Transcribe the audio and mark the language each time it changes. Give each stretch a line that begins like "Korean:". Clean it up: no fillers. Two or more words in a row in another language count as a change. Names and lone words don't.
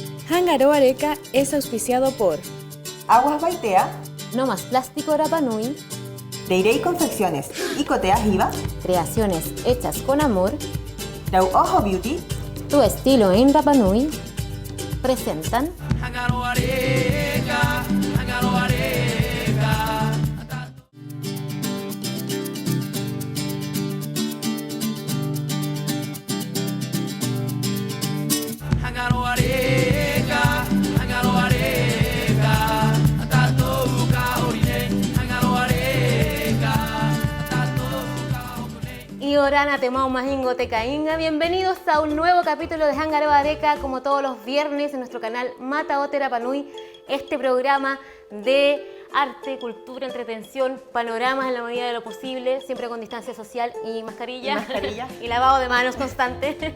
Spanish: Hangaro Areca es auspiciado por Aguas Baitea, No Más Plástico Rapa Nui, Deirey Confecciones y Cotea Jiva, creaciones hechas con amor, Rau Ojo Beauty, tu estilo en Rapa Nui, presentan Hangaro Areca, Hangaro Areca. Hangaro Areca, Hangaro Areca.
Rapanui: Tato uka orine, Hangaro Areca. Tato uka orine. y Orana Temau Majingo Tecainga.
Spanish: Bienvenidos a un nuevo capítulo de Hangaro Areca, como todos los viernes en nuestro canal Mata Ote Rapa Nui, este programa de arte, cultura, entretención, panoramas en la medida de lo posible, siempre con distancia social y mascarilla. Y lavado de manos constante.